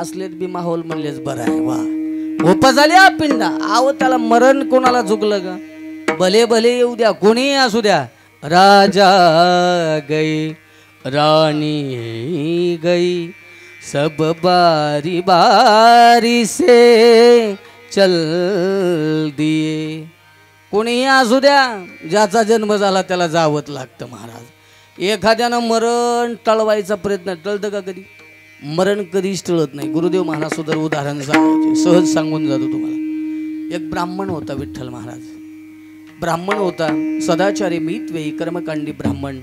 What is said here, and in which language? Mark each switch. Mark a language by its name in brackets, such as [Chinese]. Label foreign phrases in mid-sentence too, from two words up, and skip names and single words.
[Marathi] असलेत बी माहोल म्हणलेच बरं आहे. वा उपजाल्या पिंडा. आव त्याला मरण कोणाला झुकलं का? भले भले येऊ द्या, कोणी असू द्या. [Hindi] राजा गई रानी गई सब बारी बारी से चल दिए. [Marathi] कोणीही असू द्या, ज्याचा जन्म झाला त्याला जावंच लागतं महाराज. एखाद्यानं मरण टळवायचा प्रयत्न, टळतं का कधी? मरण कधीच टळत नाही. गुरुदेव महाराज सुद्धा उदाहरण सांगायचे, सहज सांगून जातो तुम्हाला. एक ब्राह्मण होता, विठ्ठल महाराज ब्राह्मण होता, सदाचारी मितवेई कर्मकांडी ब्राह्मण.